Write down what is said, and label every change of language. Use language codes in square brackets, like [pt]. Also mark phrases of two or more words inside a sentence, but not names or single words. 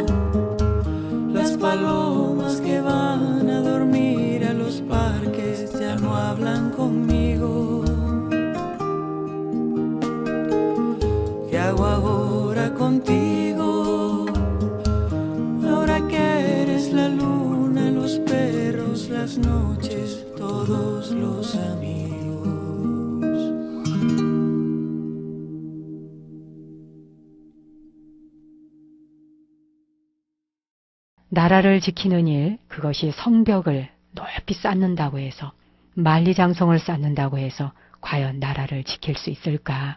[es] Las palomas que van a dormir a los parques ya no hablan conmigo. ¿Qué hago ahora contigo? Ahora que eres la luna, los perros, las noches, todos los amigos. [ko] 나라를 지키는 일, 그것이 성벽을 높이 쌓는다고 해서, 만리장성을 쌓는다고 해서 과연 나라를 지킬 수 있을까?